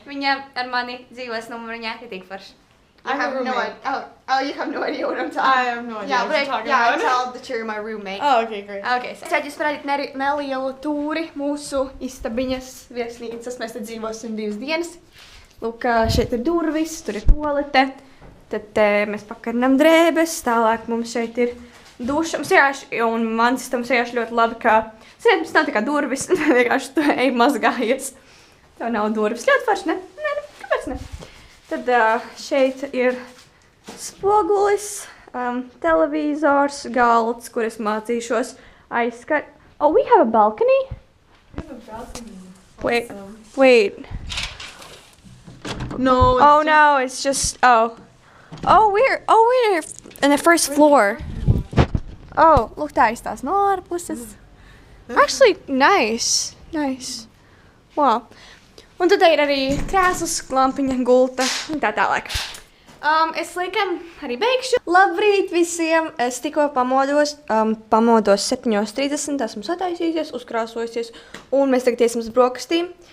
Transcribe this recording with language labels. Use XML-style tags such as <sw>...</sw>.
<lv>Viņa ar mani dzīvos numuriņā, ir tik forši.</lv> <en>I have a roommate. You have no idea what I'm talking about. I have no idea what you're talking I about. told that you're my roommate. Oh, okay, great.</en> <lv>Okay, so jūs parādīt nelielu tūri mūsu istabiņas viesnīcas. Mēs te dzīvosim 2 dienas. Lūk, šeit ir durvis, tur ir toalete. Tad mēs pakarinām drēbes, tālāk mums šeit ir duša. Mums vienkārši, un mans istabs vienkārši ļoti labi, ka mums nav tā kā durvis, vienkārši tu ej mazgājies. Tev nav durvis. Ļoti forši, ne? Nē, kāpēc ne? Tad šeit ir spogulis, televizors, galds, kur es mācīšos aizskat.</lv> <en>Oh, we have a balcony? We have a balcony. Wait. No. Oh, no, it's just, oh, we're in the first floor. Oh, look,</en> <lv>tā izstās no ārpuses.</lv> <en>Actually, nice. Wow.</en> <lv>Un tad ir arī krēsls, lampiņa, gulta un tā tālāk. Es laikam arī beigšu. Labrīt visiem! Es tikko pamodos 7:30, esmu sataisījusies, uzkrāsojusies, un mēs tagad iesim uz brokastīm.</lv>